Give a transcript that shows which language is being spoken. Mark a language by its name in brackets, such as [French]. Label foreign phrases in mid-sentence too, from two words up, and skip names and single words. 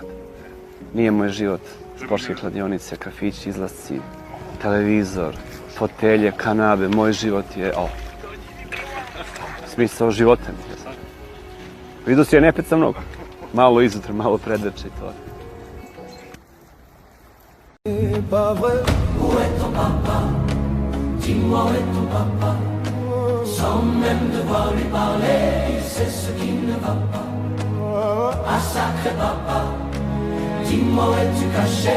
[Bosnian] Nije moj život sportske kladionice, kafići, izlasci, televizor, fotelje, kanabe. Moj život je ovo. Smisao života mi je. Vidio si, ja ne pecam mnogo. Malo izutra, malo predveče i to. [French] Où est ton papa? Dis-moi où est ton papa? Sans même devoir lui parler, il sait ce qui ne va pas. Ah sacré papa, dis-moi où es-tu caché?